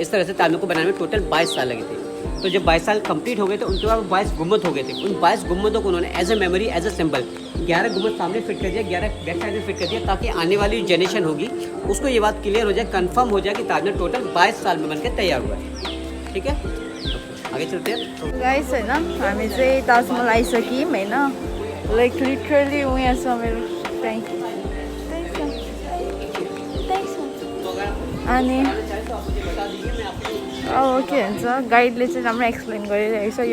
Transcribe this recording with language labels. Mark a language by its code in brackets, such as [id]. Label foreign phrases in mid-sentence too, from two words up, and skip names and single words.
[hi] इस तरह से ताजमहल को बनाने में टोटल 22 साल लगे थे। तो जब 22 साल कंप्लीट हो गए तो उनके बाद 22 गुम्बद हो गए थे। उन 22 गुम्बदों को उन्होंने [en] as a memory, as a symbol [hi] 11 गुम्बद सामने फिट कर दिया, 11 [en] back side [hi] में फिट कर दिया, ताकि आने वाली जनरेशन होगी उसको ये बात क्लियर हो जाए, कंफर्म हो जाए कि ताजमहल टोटल 22 साल में बनकर तैयार हुआ है। ठीक है, आगे चलते हैं। [ne] गाइस होइन, हामी चाहिँ ताजमहल आइसक्यौँ होइन। [en] like literally [ne] उहाँ छ मेरो त्यहीँ अनि अब के भन्छ, गाइडले चाहिँ राम्रो एक्सप्लेन गरिरहेको छ।